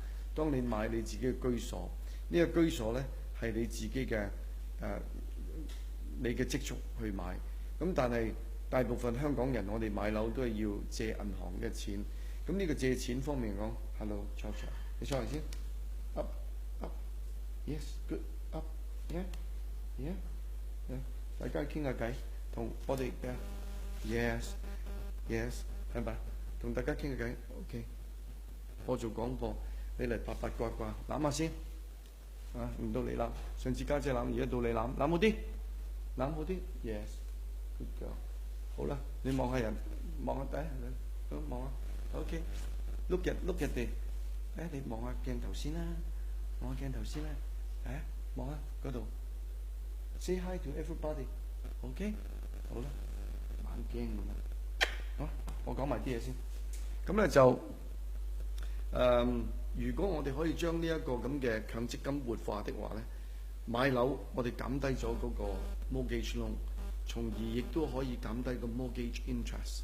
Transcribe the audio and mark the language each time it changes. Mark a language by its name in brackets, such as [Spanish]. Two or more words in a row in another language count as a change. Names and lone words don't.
[Cantonese] 當你買你自己嘅居所，呢個居所呢係你自己嘅你嘅積蓄去買。咁但係大部分香港人，我哋買樓都係要借銀行嘅錢。咁呢個借錢方面講 ，Hello， 坐，你坐嚟先。 [English] Up，yes，good，up，yeah， [Cantonese] 大家傾下偈，同我哋嘅 yes，係咪？同大家傾下偈 ，OK。我做廣播，你嚟八八卦卦，攬下先。唔到你攬，上次家姐攬，而家到你攬，攬好啲，攬好啲 ， [English] yes，good girl。 [Cantonese] 好啦，你望下人，望下底，好望下 ，OK。 [English] Look at the [Cantonese] 你望下鏡頭先啦，望下鏡頭先啦，望下嗰度 ， [English] say hi to everybody， [Cantonese] OK，好啦，猛驚咁啊！好，我講埋啲嘢先。咁咧就如果我哋可以將呢一個咁嘅強積金活化的話咧，買樓我哋減低咗嗰個 [English] mortgage loan， [Cantonese] 從而亦都可以減低個 [English] mortgage interest。